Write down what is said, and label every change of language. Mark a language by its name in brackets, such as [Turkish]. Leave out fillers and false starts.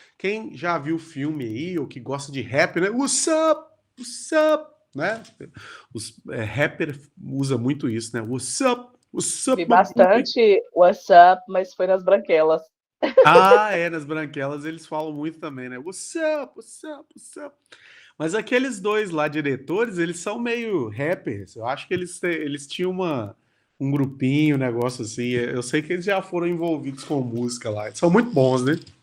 [Portuguese] Quem já viu filme aí, ou que gosta de rap, né? [English] What's up, [Portuguese] né? Os rapper usa muito isso, né? [English] What's up, [Portuguese] Vi bastante [English] What's Up, [Portuguese] mas foi nas branquelas. Ah, nas branquelas eles falam muito também, né? [English] What's up, what's up, what's up. [Portuguese] Mas aqueles dois lá, diretores, eles são meio rappers. Eu acho que eles tinham um grupinho, um negócio assim. Eu sei que eles já foram envolvidos com música lá. Eles são muito bons, né?